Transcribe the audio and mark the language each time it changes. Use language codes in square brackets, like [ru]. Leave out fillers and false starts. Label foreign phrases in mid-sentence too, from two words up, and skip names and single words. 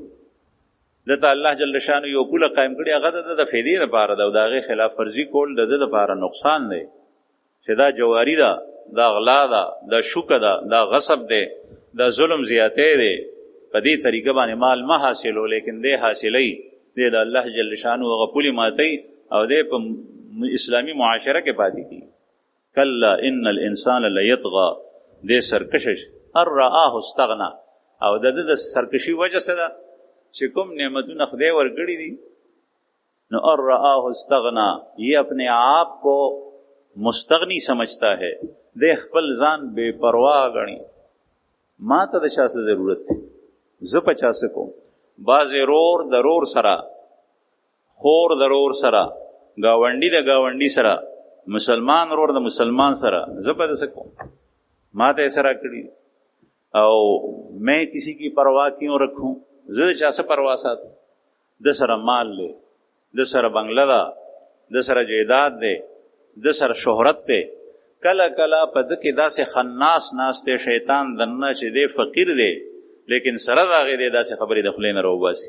[ps] دته الله [ar] جل شانه [ps] یو پوله قائم کړی، هغه د فیدې لپاره ده، او د هغې خلاف ورزي کول د ده لپاره نقصان دی، چې دا جواري ده، دا غلا ده، دا شوکه ده، دا غصب دی، دا ظلم زیاتی دی. په دې طریقه باندې مال ما حاصلو، لیکن دی حاصلی دی د الله [ar] جل شانه [ps] هغه پولې ماتوي، او دی په اسلامي معاشره کې پاتې کېږي. [ar] کلا ان الانسان لیطغى، [ps] دی سرکشش [ar] ان رآه استغنى، [ps] او د ده د سرکشي وجه څه ده چې کوم نعمتونه خدای ورکړي دي، نو اور [ar] رآہ استغنا، [ur] یہ اپنے آپ کو مستغنی سمجھتا ہے، [ps] دے خپل ځان بے پرواہ غني، ما ته د چا څه ضرورت دی، زه په چا څه کوم. بعضې رور د رور سره، خور د رور سره، ګاونډي د ګاونډي سره، مسلمان رور د مسلمان سره، زه په څه کوم، ما ته یې سره کړي، او [ur] میں کسی کی پرواہ کیوں رکھوں، [ps] زه چا څه پروا ساتم. د سره مال دی، د سره بنگله ده، د سره جیداد دی، د سره شهرت دی، کله کله په ده کې داسې خناس ناست دی شیطان دننه چې دی فقیر دی، لیکن سره د هغې دی داسې خبرې د خولې نه راوباسي.